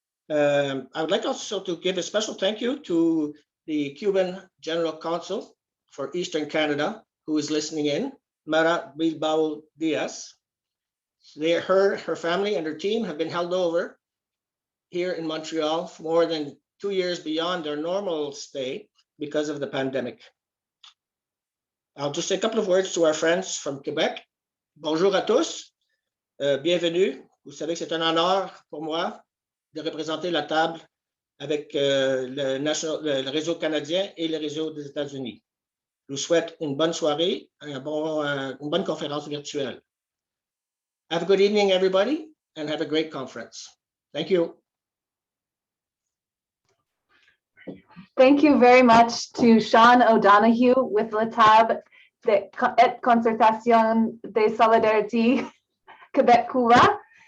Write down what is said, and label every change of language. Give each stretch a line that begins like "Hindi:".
English: I would like also to give a special thank you to the Cuban General Counsel for Eastern Canada, who is listening in, Mara Bilbao Diaz. Her family and her team have been held over here in Montreal for more than 2 years beyond their normal stay because of the pandemic. I'll just say a couple of words to our friends from Québec.
French: Bonjour à tous, bienvenue. Vous savez que c'est un honneur pour moi de représenter la table avec le réseau canadien et le réseau des États-Unis. Je vous souhaite une bonne soirée, une bonne conférence virtuelle.
English: Have a good evening, everybody, and have a great conference. Thank you. Thank you very much to Sean O'Donoghue with la Table et Concertation de Solidarité Québec-Cuba.